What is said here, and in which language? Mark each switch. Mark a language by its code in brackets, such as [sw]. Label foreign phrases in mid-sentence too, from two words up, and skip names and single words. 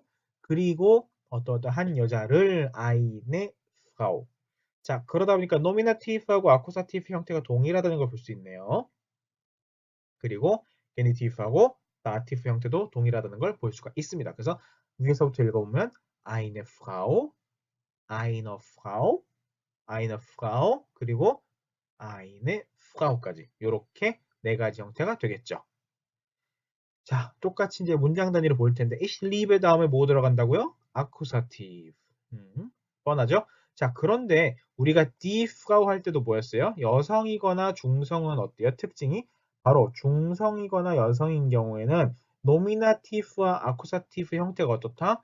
[ko] 그리고 어떤 한 여자를 [de] eine Frau. [ko] 자, 그러다 보니까 노미나티브하고 아쿠사티브 형태가 동일하다는 걸 볼 수 있네요. 그리고 게니티브하고 다티브 형태도 동일하다는 걸 볼 수가 있습니다. 그래서 위에서부터 읽어보면 [de] eine Frau, eine Frau, eine Frau, [ko] 그리고 [de] eine Frau [ko] 까지 이렇게 네 가지 형태가 되겠죠. 자, 똑같이 이제 문장 단위를 볼 텐데 [de] ich liebe [ko] 다음에 뭐 들어간다고요? 아쿠사티브. 뻔하죠? 자, 그런데 우리가 [de] die Frau [ko] 할 때도 뭐였어요? 여성이거나 중성은 어때요? 특징이 바로 중성이거나 여성인 경우에는 노미나티브와 아쿠사티브 형태가 어떻다?